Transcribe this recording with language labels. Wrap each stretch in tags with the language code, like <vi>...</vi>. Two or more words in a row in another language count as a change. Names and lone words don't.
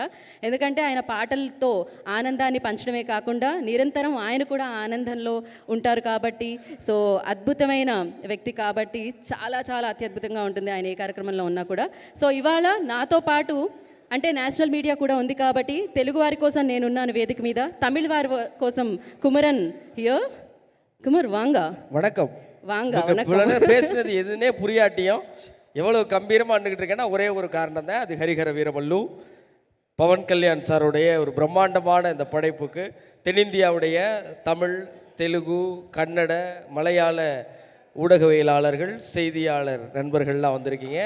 <te>ఎందుకంటే ఆయన పాటలతో ఆనందాన్ని పంచడమే కాకుండా నిరంతరం ఆయన కూడా ఆనందంలో ఉంటారు కాబట్టి, అద్భుతమైన వ్యక్తి కాబట్టి చాలా చాలా అత్యద్భుతంగా ఉంటుంది ఆయన ఏ కార్యక్రమంలో ఉన్నా కూడా. ఇవాళ నాతో పాటు అంటే</te> <en>national media</en> <te>కూడా ఉంది కాబట్టి తెలుగు వారి కోసం నేనున్నాను వేదిక మీద, తమిళ వారి కోసం కుమరన్ హియర్.</te> <ta>குமார் வாங்க. வணக்கம். வாங்க. வணக்கம். பேசுனது எதுனே புரியாட்டியும் எவ்வளவு கம்பீரமாக அண்டுகிட்டு இருக்கேன்னா ஒரே ஒரு காரணம் தான், அது ஹரிஹர வீரமல்லு பவன் கல்யாண் சாருடைய ஒரு பிரம்மாண்டமான இந்த படைப்புக்கு தென்னிந்தியாவுடைய தமிழ், தெலுங்கு, கன்னட, மலையாள ஊடகவியலாளர்கள், செய்தியாளர் நண்பர்கள்லாம் வந்திருக்கீங்க.</ta>